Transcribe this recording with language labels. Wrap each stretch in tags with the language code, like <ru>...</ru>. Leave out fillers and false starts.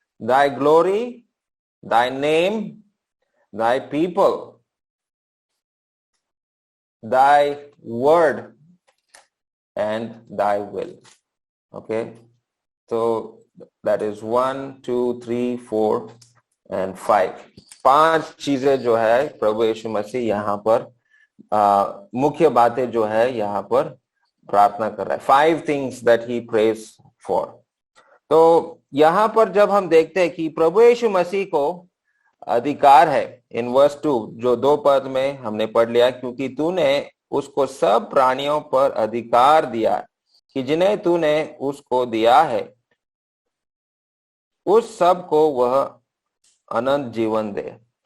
<en>Thy glory, thy name, thy people, thy word and thy will.</en> <hi>Okay, तो</hi> <en>that is 1 2 3 4 and 5,</en> <hi>5 चीजें जो है प्रभु यीशु मसीह यहाँ पर मुख्य बातें जो है यहाँ पर प्रार्थना कर रहा है।</hi> <en>5 things that he prays for।</en> <hi>तो यहाँ पर जब हम देखते हैं कि प्रभु यीशु मसीह को अधिकार है, इन वर्स 2 जो 2 पद में हमने पढ़ लिया, क्योंकि तूने उसको सब प्राणियों पर अधिकार दिया कि जिन्हें तूने उसको दिया है उस सब को वह अनंत जीवन दे।</hi>